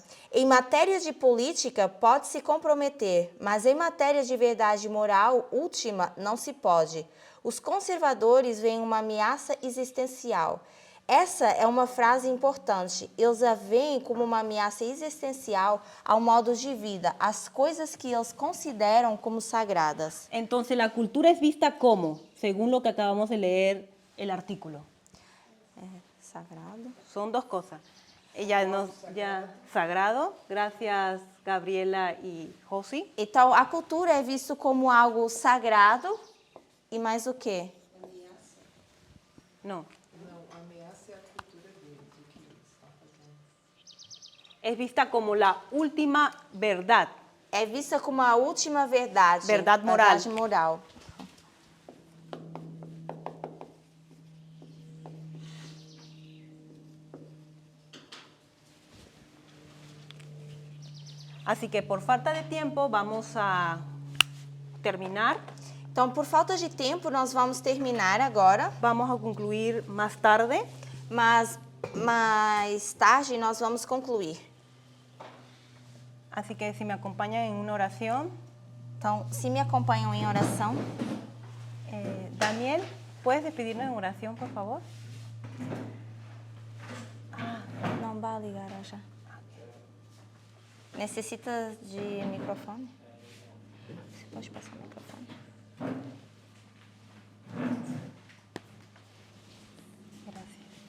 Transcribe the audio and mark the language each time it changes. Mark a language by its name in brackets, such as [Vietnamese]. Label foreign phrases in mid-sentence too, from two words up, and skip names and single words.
[Portuguese] Em matérias de política, pode se comprometer, mas em matérias de verdade moral última, não se pode. Os conservadores veem uma ameaça existencial. Essa é uma frase importante. Eles a veem como uma ameaça existencial ao modo de vida, às coisas que eles consideram como sagradas. [Spanish] Entonces, la cultura es vista como, según lo que acabamos de leer el artículo. Sagrado. Son dos cosas. ella nos ya sagrado. Gracias, Gabriela y Josi. [Portuguese] Então, a cultura é visto como algo sagrado e mais o quê? [Spanish] No, [Portuguese] Não, a ameaça é a cultura deles, o que eles estão fazendo. [Spanish] es vista como la última verdad. [Portuguese] É vista como a última verdade. Verdade moral. Verdade moral. [Spanish] Así que por falta de tiempo vamos a terminar. [Portuguese] Então, por falta de tempo, nós vamos terminar agora, [Spanish] Vamos a concluir más tarde. [Portuguese] mas mais tarde nós vamos concluir. [Spanish] Así que si me acompañan en una oración. [Portuguese] Então, se me acompanham em oração. Daniel, [Spanish] ¿puedes despedirnos en oración, por favor? [Portuguese] Não vai ligar já. Necessita de microfone? Você pode passar o microfone? [Spanish] Gracias.